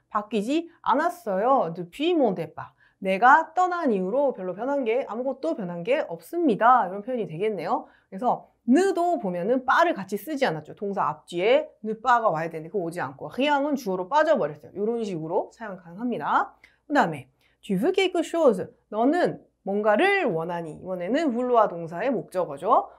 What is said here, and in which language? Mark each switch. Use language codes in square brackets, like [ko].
[ko] 바뀌지 않았어요. [fr] depuis mon départ. [ko] 내가 떠난 이후로 별로 아무것도 변한 게 없습니다. 이런 표현이 되겠네요. 그래서 ne도 보면은 빠를 같이 쓰지 않았죠. 동사 앞뒤에 ne pas가 와야 되는데 그거 오지 않고 rien은 주어로 빠져버렸어요. 이런 식으로 사용 가능합니다. 그 다음에 [fr] tu veux quelque chose. [ko] 너는 뭔가를 원하니. 이번에는 vouloir 동사의 목적어죠.